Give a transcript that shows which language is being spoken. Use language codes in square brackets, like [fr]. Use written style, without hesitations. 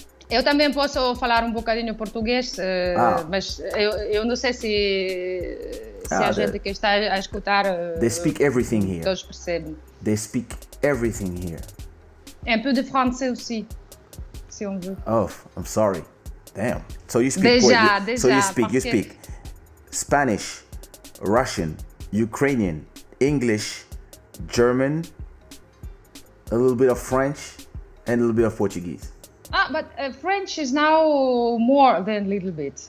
[pt] Eu também posso falar um bocadinho português, mas eu não sei se a gente que está a escutar [en] they speak everything here. [pt] Todos percebem. [en] They speak everything here. [fr] Un peu de français aussi, si on veut. [en] Oh, I'm sorry. Damn. So you speak you speak Spanish, Russian, Ukrainian, English, German, a little bit of French, and a little bit of Portuguese. But French is now more than a little bit.